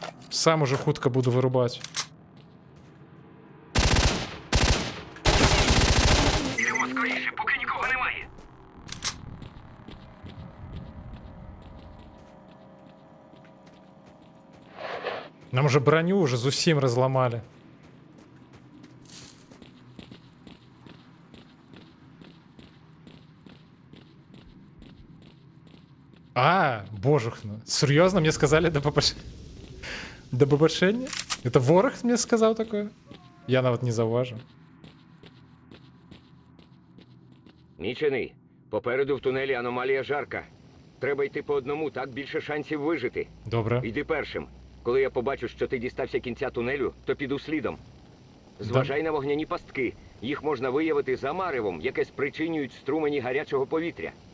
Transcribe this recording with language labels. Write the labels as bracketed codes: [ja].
[be] Сам уже хутка буду вырубать. [uk] Йдемо скоріше, поки нікого немає. [be] Нам уже броню уже зусім разломали. [ru] А, божухна. Серьезно, мне сказали до побачення? До побачення? Это ворог мне сказал такое? [uk] Я навіть не зауважу. Мічений, попереду в тунелі аномалія жарка. Треба йти по одному, так більше шансів вижити. Добре. Йди першим. Коли я побачу, що ти дістався кінця тунелю, то піду слідом. Зважай на вогняні пастки. Їх можна виявити за маревом, яке спричинюють струмені гарячого повітря.